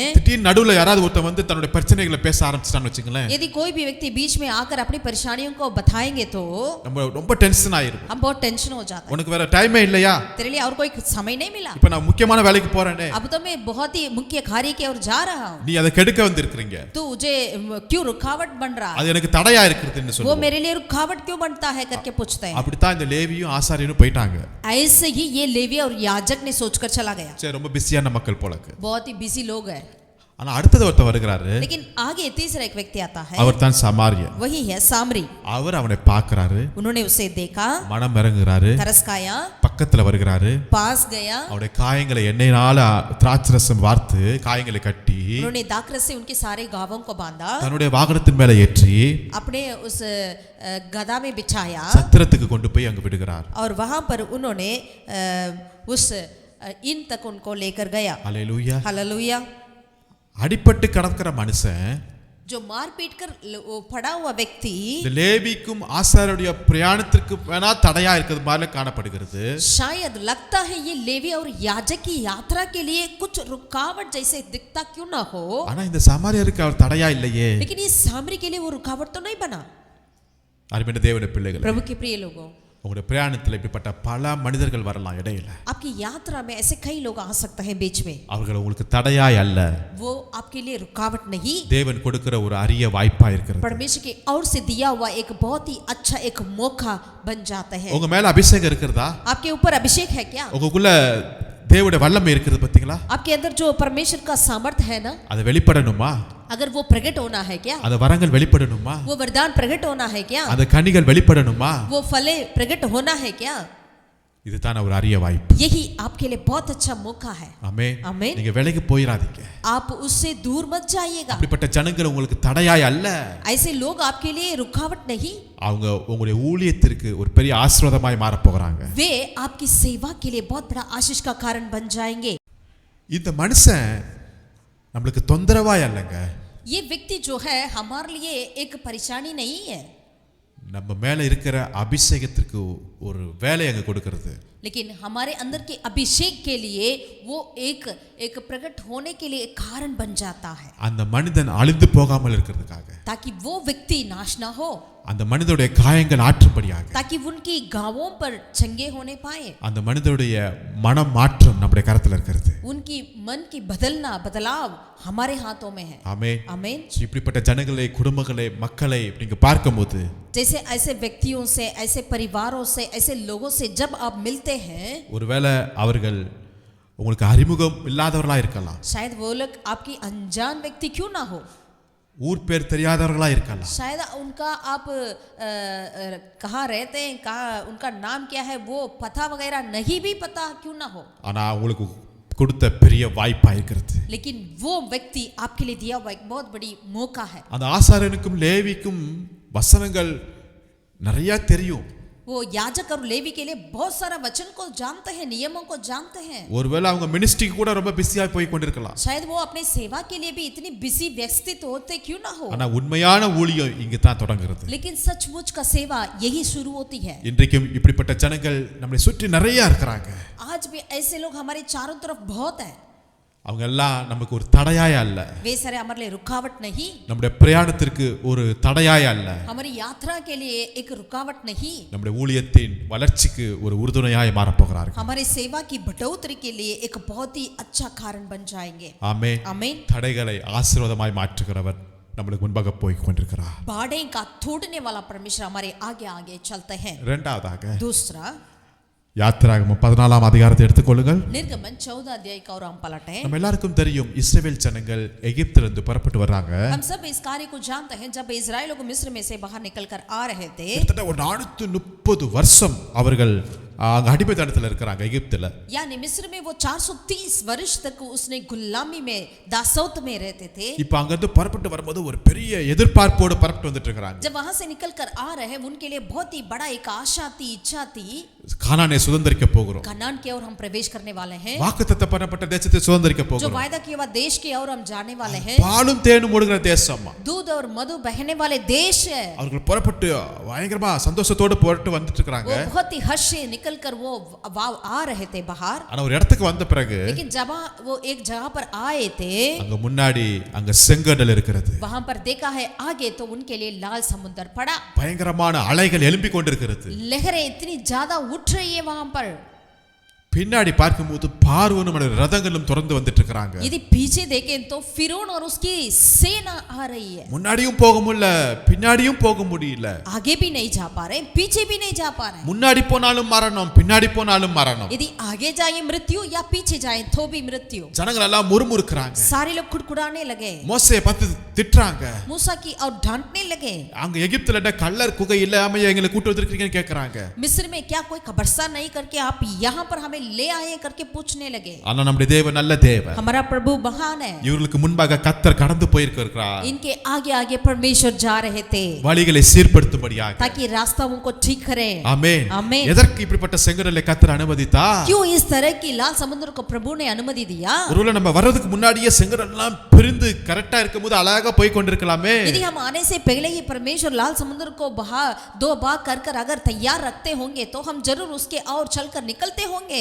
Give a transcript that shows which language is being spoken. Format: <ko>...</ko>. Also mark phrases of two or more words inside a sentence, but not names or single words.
<ta>திடீர்னு நடுவுல யாராவது ஒருத்தன் வந்து தன்னுடைய பிரச்சனைகளை பேச ஆரம்பிச்சிட்டான்னு வச்சுங்களேன்,</ta> <hi>यदि कोई भी व्यक्ति बीच में आकर अपनी परेशानियों को बताएंगे तो</hi> <ta>நம்ம ரொம்ப டென்ஷன் ஆயிரும்.</ta> <hi>हम बहुत टेंशन हो जाते हैं,</hi> <ta>உனக்கு வேற டைமே இல்லையா,</ta> <hi>तेरे लिए और कोई समय नहीं मिला,</hi> <ta>இப்ப நான் முக்கியமான வேலைக்கு போறேனே,</ta> <hi>अब तो मैं बहुत ही मुख्य कार्य की ओर जा रहा हूँ,</hi> <ta>நீ அதை கெடுக்க வந்திருக்கீங்க,</ta> <hi>तू मुझे क्यों रुकावट बन रहा है,</hi> <ta>அது எனக்கு தடையா இருக்குதுன்னு</ta> <hi>वो</hi> <ta>சொல்லுவோம்.</ta> <hi>मेरे लिए रुकावट क्यों बनता है करके पूछते हैं।</hi> <ta>அப்படித்தான் இந்த லேவியும் ஆசாரியனும் போயிட்டாங்க.</ta> <hi>ऐसे ही ये लेवी और याजक ने सोचकर चला गया।</hi> <ta>சரி, ரொம்ப பிஸியான மக்கள் போலக்கு.</ta> <hi>बहुत ही बिजी लोग हैं।</hi> <ta>ஆனா அடுத்தது ஒருத்தர் வருகிறாரு,</ta> <hi>लेकिन आगे तीसरा एक व्यक्ति आता है,</hi> <ta>அவர் தான் சமாரியன்.</ta> <hi>वही है सामरी।</hi> <ta>அவர் அவனை பார்க்கறாரு,</ta> <hi>उन्होंने उसे देखा,</hi> <ta>மனம் இறங்குறாரு,</ta> <hi>तरस खाया,</hi> <ta>பக்கத்துல வருகிறாரு,</ta> <hi>पास गया,</hi> <ta>அவருடைய காயங்களை எண்ணெயினால திராட்சரசம் வார்த்து காயங்களை கட்டி</ta> <hi>उन्होंने दाखरस से उनके सारे घावों को बांधा,</hi> <ta>தன்னுடைய வாகனத்தின் மேல ஏற்றி</ta> <hi>अपने उस गधा में बिछाया</hi> <ta>சத்திரத்துக்கு கொண்டு போய் அங்க விடுகிறார்.</ta> <hi>और वहां पर उन्होंने उस इन तक उनको लेकर गया।</hi> <ta>அல்லேலூயா.</ta> <hi>हालेलुया।</hi> <ta>அடிபட்டு கிடக்கிற மனுஷன்,</ta> <hi>जो मार पीट कर पड़ा हुआ व्यक्ति</hi> <ta>இந்த லேவிக்கும் ஆசாரியருடைய பிரயாணத்திற்கு வேணா தடையா இருக்கிறது மாதிரி காணப்படுகிறது.</ta> <hi>शायद लगता है ये लेवी और याजक की यात्रा के लिए कुछ रुकावट जैसे दिखता क्यों ना हो,</hi> <ta>ஆனா இந்த சமாரியருக்கு அவர் தடையா இல்லையே.</ta> <hi>लेकिन ये सामरी के लिए वो रुकावट तो नहीं बना।</hi> <ta>அருமையான தேவனுடைய பிள்ளைகளே,</ta> <hi>प्रभु के प्रिय लोगों,</hi> <ta>உங்களுடைய பிரயாணத்தில் இப்படிப்பட்ட பல மனிதர்கள் வரலாம் இடையில.</ta> <hi>आपकी यात्रा में ऐसे कई लोग आ सकते हैं बीच में,</hi> <ta>அவர்கள் உங்களுக்கு தடையாய் அல்ல,</ta> <hi>वो आपके लिए रुकावट नहीं,</hi> <ta>தேவன் கொடுக்கிற ஒரு அரிய வாய்ப்பா இருக்கிறது.</ta> <hi>परमेश्वर की ओर से दिया हुआ एक बहुत ही अच्छा एक मौका बन जाता है।</hi> <ta>உங்க மேல அபிஷேகம் இருக்கிறதா?</ta> <hi>आपके ऊपर अभिषेक है क्या?</hi> <ta>உங்களுக்குள்ள தேவனுடைய வல்லமை இருக்குது பாத்தீங்களா?</ta> <hi>आपके अंदर जो परमेश्वर का सामर्थ है ना,</hi> <ta>அது வெளிப்படணுமா?</ta> <hi>अगर वो प्रकट होना है क्या?</hi> <ta>அந்த வரங்கள் வெளிப்படணுமா?</ta> <hi>वो वरदान प्रकट होना है क्या?</hi> <ta>அந்த கனிகள் வெளிப்படணுமா?</ta> <hi>वो फले प्रकट होना है क्या?</hi> <ta>இதுதான் ஒரு அரிய வாய்ப்பு.</ta> <hi>यही आपके लिए बहुत अच्छा मौका है।</hi> <ta>ஆமென்.</ta> <hi>आमीन।</hi> <ta>நீங்க விலகி போயிராதீங்க.</ta> <hi>आप उससे दूर मत जाइएगा।</hi> <ta>அப்படிப்பட்ட ஜனங்கள் உங்களுக்கு தடையாய் அல்ல,</ta> <hi>ऐसे लोग आपके लिए रुकावट नहीं,</hi> <ta>அவங்க உங்களுடைய ஊழியத்திற்கு ஒரு பெரிய ஆசீர்வாதமாய் மாற போறாங்க.</ta> <hi>वे आपकी सेवा के लिए बहुत बड़ा आशीष का कारण बन जाएंगे।</hi> <ta>இந்த மனுஷன் நம்மளுக்கு தொந்தரவாய் அல்லங்க,</ta> <hi>ये व्यक्ति जो है हमारे लिए एक परेशानी नहीं है,</hi> <ta>நம்ம மேல இருக்கிற அபிஷேகத்திற்கு ஒரு வேலை அங்க கொடுக்கிறது.</ta> <hi>लेकिन हमारे अंदर के अभिषेक के लिए वो एक प्रकट होने के लिए एक कारण बन जाता है,</hi> <ta>அந்த மனிதன் அழிந்து போகாமல் இருக்கிறதுக்காக,</ta> <hi>ताकि वो व्यक्ति नाश ना हो,</hi> <ta>அந்த மனிதனுடைய காயங்கள் ஆற்றும்படியாக,</ta> <hi>ताकि उनकी घावों पर चंगे होने पाए,</hi> <ta>அந்த மனிதனுடைய மனம் மாற்றம் நம்முடைய கரத்துல இருக்கிறது.</ta> <hi>उनकी मन की बदलाव हमारे हाथों में है।</hi> <ta>ஆமென்.</ta> <hi>आमीन।</hi> <ta>இப்படிப்பட்ட ஜனங்களை, குடும்பங்களை, மக்களை நீங்க பார்க்கும்போது,</ta> <hi>जैसे ऐसे व्यक्तियों से, ऐसे परिवारों से, ऐसे लोगों से जब आप मिलते हैं,</hi> <ta>ஒருவேளை அவர்கள் உங்களுக்கு அறிமுகம் இல்லாதவர்களா இருக்கலாம்,</ta> <hi>शायद वो लोग आपकी अनजान व्यक्ति क्यों ना हो,</hi> <ta>ஊர் பேர் தெரியாதவர்களா இருக்கலாம்,</ta> <hi>शायद उनका आप कहाँ रहते हैं, कहाँ उनका नाम क्या है वो पता वगैरह नहीं भी पता क्यों ना हो,</hi> <ta>ஆனா உங்களுக்கு கொடுத்த பெரிய வாய்ப்பா இருக்கிறது.</ta> <hi>लेकिन वो व्यक्ति आपके लिए दिया हुआ एक बहुत बड़ी मौका है।</hi> <ta>அந்த ஆசாரியனுக்கும் லேவிக்கும் வசனங்கள் நிறைய தெரியும்.</ta> <hi>वो याजक और लेवी के लिए बहुत सारा वचन को जानते हैं, नियमों को जानते हैं।</hi> <ta>ஒருவேளை அவங்க மினிஸ்ட்ரிக்கு கூட ரொம்ப பிஸியா போய் கொண்டிருக்கலாம்,</ta> <hi>शायद वो अपने सेवा के लिए भी इतनी बिजी व्यस्त होते क्यों ना हो,</hi> <ta>ஆனா உண்மையான ஊழியம் இங்க தான் தொடங்குறது.</ta> <hi>लेकिन सचमुच का सेवा यही शुरू होती है।</hi> <ta>இன்றைக்கும் இப்படிப்பட்ட ஜனங்கள் நம்மை சுற்றி நிறைய இருக்கிறாங்க.</ta> <hi>आज भी ऐसे लोग हमारे चारों तरफ बहुत हैं,</hi> <ta>அவங்க எல்லாம் நமக்கு ஒரு தடையாய் அல்ல,</ta> <hi>वे सारे हमारे लिए रुकावट नहीं,</hi> <ta>நம்முடைய பிரயாணத்திற்கு ஒரு தடையாய் அல்ல,</ta> <hi>हमारी यात्रा के लिए एक रुकावट नहीं,</hi> <ta>நம்முடைய ஊழியத்தின் வளர்ச்சிக்கு ஒரு உறுதுணையாய் மாறப் போகிறார்கள்.</ta> <hi>हमारे सेवा की बढ़ोतरी के लिए एक बहुत ही अच्छा कारण बन जाएंगे।</hi> <ta>ஆமென்.</ta> <hi>आमीन।</hi> <ta>தடைகளை ஆசீர்வாதமாய் மாற்றுகிறவர் நம்மளுக்கு முன்பாக போய் கொண்டிருக்கிறார்.</ta> <hi>बाड़े का तोड़ने वाला परमेश्वर हमारे आगे आगे चलते हैं।</hi> <ta>இரண்டாவதாக</ta> <hi>दूसरा,</hi> <ta>யாத்திராகமம் 14ஆம் அதிகாரத்தை எடுத்துக்கொள்ளுங்கள்.</ta> <hi>निर्गमन 14 अध्याय का और हम पलटे हैं.</hi> <ta>நம்ம எல்லாருக்கும் தெரியும் இஸ்ரவேல் ஜனங்கள் எகிப்திலிருந்து புறப்பட்டு வர்றாங்க.</ta> <hi>हम सब इस कार्य को जानते हैं. जब इस्राएलियों को मिस्र में से बाहर निकलकर आ रहे थे,</hi> <ta>கிட்டத்தட்ட ஒரு 430 வருஷம் அவர்கள் அங்க அடிமைத்தனத்துல இருக்காங்க எகிப்துல.</ta> <hi>यानी मिस्र में वो 430 वर्ष तक उसने गुलामी में दासौत में रहते थे.</hi> <ta>இப்போ அங்க இருந்து புறப்பட்டு வரும்போது ஒரு பெரிய எதிர்பார்ப்போடு புறப்பட்டு வந்துட்டு இருக்காங்க.</ta> <hi>जब वहां से निकलकर आ रहे हैं, उनके लिए बहुत ही बड़ा एक आशा थी, इच्छा थी.</hi> <ta>கானானை சுதந்தரிக்க போகிறோம்.</ta> <hi>कनान की ओर हम प्रवेश करने वाले हैं.</hi> <ta>வாக்குத்தத்தம் பண்ணப்பட்ட தேசத்தை சுதந்தரிக்க</ta> <hi>जो</hi> <ta>போகிறோம்.</ta> <hi>वायदा किया हुआ देश की ओर हम जाने वाले हैं.</hi> <ta>பாலும் தேனும் ஓடுகிற தேசம்.</ta> <hi>दूध और मधु बहने वाले देश है.</hi> <ta>அவர்கள் புறப்பட்டு பயங்கரமா சந்தோஷத்தோடு புறப்பட்டு வந்துட்டு இருக்காங்க.</ta> <hi>वो बहुत ही हर्ष से निकलकर वो आ रहे थे बाहर.</hi> <ta>ஆனா ஒரு இடத்துக்கு வந்த பிறகு</ta> <hi>लेकिन जब वो एक जगह पर आए थे,</hi> <ta>அங்க முன்னாடி அங்க செங்கடல் இருக்கிறது.</ta> <hi>वहां पर देखा है आगे तो उनके लिए लाल समुद्र पड़ा.</hi> <ta>பயங்கரமான அலைகள் எழும்பிக் கொண்டிருக்கிறது.</ta> <hi>लहरें इतनी ज्यादा उठ रही है वहां पर.</hi> <ta>பின்னாடி பார்க்கும்போது பார்வோனும் ரதங்களும் தொடர்ந்து வந்துட்டு இருக்காங்க.</ta> <hi>यदि पीछे देखें तो फिरौन और उसकी सेना आ रही है.</hi> <ta>முன்னாடியும் போக முடியல, பின்னாடியும் போக முடியல.</ta> <hi>आगे भी नहीं जा पा रहे, पीछे भी नहीं जा पा रहे.</hi> <ta>முன்னாடி போனாலும் மரணம், பின்னாடி போனாலும் மரணம்.</ta> <hi>यदि आगे जाए मृत्यु या पीछे जाए तो भी मृत्यु.</hi> <ta>ஜனங்கள் எல்லாம் முறுமுறுக்கறாங்க.</ta> <hi>सारे लोग कुड़कुड़ाने लगे.</hi> <ta>மோசேயை பார்த்து திட்டுறாங்க.</ta> <hi>मूसा की और डांटने लगे.</hi> <ta>அங்க எகிப்துல கல்லர் குகை இல்லாம எங்களை கூட்டி வந்திருக்கீங்கன்னு கேக்குறாங்க.</ta> <hi>मिस्र में क्या कोई कब्रिस्तान नहीं करके आप यहाँ पर हमें ले आए करके पूछने लगे.</hi> <ta>ஆனா நம்முடைய தேவன் நல்ல தேவன்.</ta> <hi>हमारा प्रभु महान है.</hi> <ta>இவர்களுக்கு முன்பாக கர்த்தர் கடந்து போயிருக்கிறார்.</ta> <hi>इनके आगे आगे परमेश्वर जा रहे थे</hi> <ta>வழிகளை சீர்படுத்தும்படியாக.</ta> <hi>ताकि रास्ताओं को ठीक करें.</hi> <ta>ஆமென்.</ta> <hi>आमीन.</hi> <ta>எதற்கு இப்படிப்பட்ட செங்கடலை கர்த்தர் அனுமதித்தா?</ta> <hi>क्यों इस तरह की लाल समुद्र को प्रभु ने अनुमति दिया?</hi> <ta>ஒருவேளை நம்ம வர்றதுக்கு முன்னாடியே செங்கடல் எல்லாம் பிரிந்து கரெக்டா இருக்கும்போது அழகா போய் கொண்டிருக்கலாமே.</ta> <hi>यदि हम आने से पहले ही परमेश्वर लाल समुद्र को दो भाग कर अगर तैयार रखते होंगे तो हम जरूर उसके और चलकर निकलते होंगे.</hi>